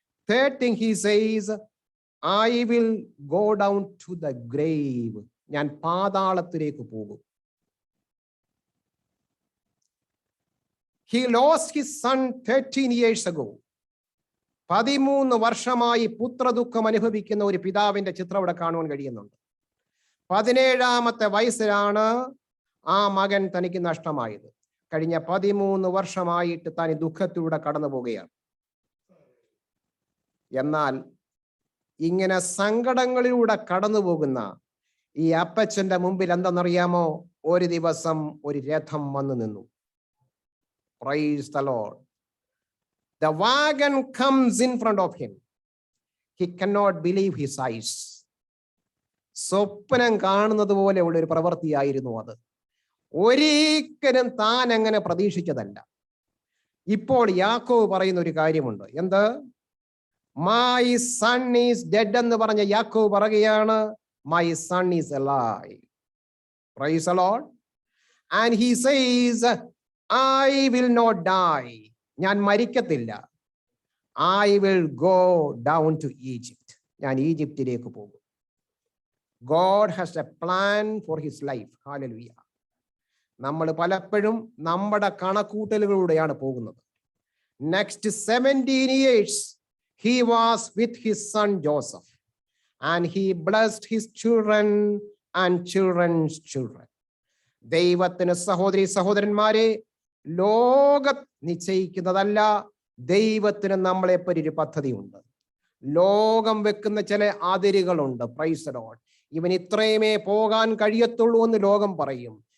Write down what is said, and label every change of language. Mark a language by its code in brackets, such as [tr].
[en] Third thing he says, I will go down to the grave. [ml] ഞാൻ പാതാളത്തിലേക്ക് പോകും. [en] He lost his son 13 years ago. [ml] 13 വർഷമായി പുത്രദുഃഖം അനുഭവിക്കുന്ന ഒരു പിതാവിന്റെ ചിത്രം ഇവിടെ കാണുവാൻ കഴിയുന്നുണ്ട്. 17ാമത്തെ വയസ്സിലാണ് ആ മകൻ തനിക്ക് നഷ്ടമായത്. കഴിഞ്ഞ 13 വർഷമായിട്ട് താൻ ദുഃഖത്തിലൂടെ കടന്നു പോവുകയാണ്. എന്നാൽ ഇങ്ങനെ സങ്കടങ്ങളിലൂടെ കടന്നു പോകുന്ന ഈ അപ്പച്ചന്റെ മുമ്പിൽ എന്തെന്നറിയാമോ? ഒരു ദിവസം ഒരു രഥം വന്നു നിന്നു. [en] Praise the Lord. The wagon comes in front of him. He cannot believe his eyes. [ml] സ്വപ്നം കാണുന്നത് പോലെയുള്ള ഒരു പ്രവൃത്തിയായിരുന്നു അത്. ഒരിക്കലും താൻ അങ്ങനെ പ്രതീക്ഷിച്ചതല്ല. ഇപ്പോൾ യാക്കോബ് പറയുന്ന ഒരു കാര്യമുണ്ട്. എന്ത്? [en] my son is dead [ml] എന്ന് പറഞ്ഞ യാക്കോബ് പറയുകയാണ്, [en] My son is alive. Praise the lord. And he says, I will not die. [ml] ഞാൻ മരിക്കത്തില്ല. [en] I will go down to Egypt. [ml] ഞാൻ ഈജിപ്തിലേക്ക് പോകും. [en] God has a plan for his life. Hallelujah. [ml] നമ്മൾ പലപ്പോഴും നമ്മുടെ കണക്കൂട്ടലുകളിലൂടെയാണ് പോകുന്നത്. [en] Next 17 years he was with his son Joseph, and he blessed his children and children's children. [ml] ദൈവത്തിന് സഹോദരി സഹോദരന്മാരെ, ലോകം നിശ്ചയിക്കുന്നതല്ല, ദൈവത്തിന് നമ്മളെപ്പറ്റി ഒരു പദ്ധതിയുണ്ട്. ലോകം വെക്കുന്ന ചില അതിരുകളുണ്ട്. [en] Praise the lord. [ml] ഇവൻ ഇത്രയുമേ പോകാൻ കഴിയത്തുള്ളൂ എന്ന് ലോകം പറയും.